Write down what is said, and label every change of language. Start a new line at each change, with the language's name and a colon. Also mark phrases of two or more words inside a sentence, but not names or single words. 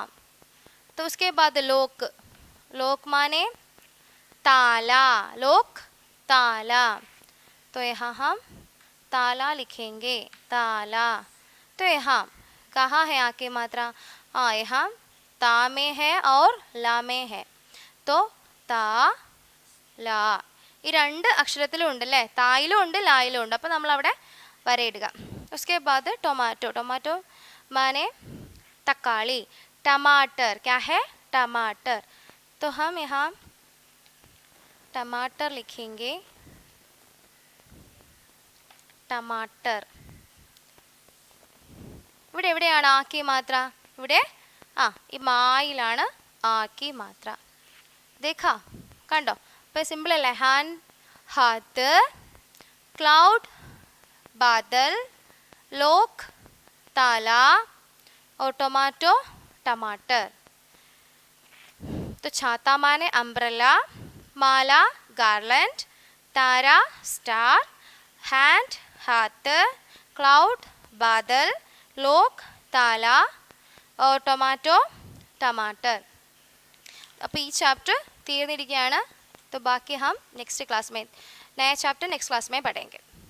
Hindi: तो उसके बाद लोक. लोक माने ताला, लोक, ताला. तो यहाँ हम ताला लिखेंगे, ताला. तो यहाँ कहाँ है आ की मात्रा? यहाँ ता में है और ला में है. तो ता, ला.
Malayalam: ഈ 2 അക്ഷരത്തിലും ഉണ്ടല്ലേ, തായിലും ഉണ്ട് ലായിലും ഉണ്ട്. അപ്പോൾ നമ്മൾ അവിടെ വരയിടുക.
Hindi: उसके बाद टोमेटो. टोमेटो माने तकाली, टमाटर. क्या है? टमाटर. तो हम यहाँ टमाटर लिखेंगे, टमाटर.
Malayalam: ഇവിടെ എവിടെയാണ് ആക്കി മാത്ര? ഇവിടെ ഈ മായിലാണ് ആക്കി മാത്ര. देखा, കണ്ടോ? അപ്പോൾ സിമ്പിൾ അല്ലേ?
English: ഹാൻഡ്,
Hindi: हाथ, क्लाउड, बादल, लोक, ताला और टोमेटो, टमाटर. तो छाता माने अम्ब्रेला, माला गार्लैंड, तारा
English: star, hand
Hindi: हाथ, क्लाउड बादल, लोक ताला और टोमेटो टमाटर.
Malayalam: അപ്പോൾ ഈ ചാപ്റ്റർ തീർന്നിരിക്കുകയാണ്.
Hindi: तो बाकी हम
English: next class
Hindi: में, नया चैप्टर
English: next class
Hindi: में पढ़ेंगे.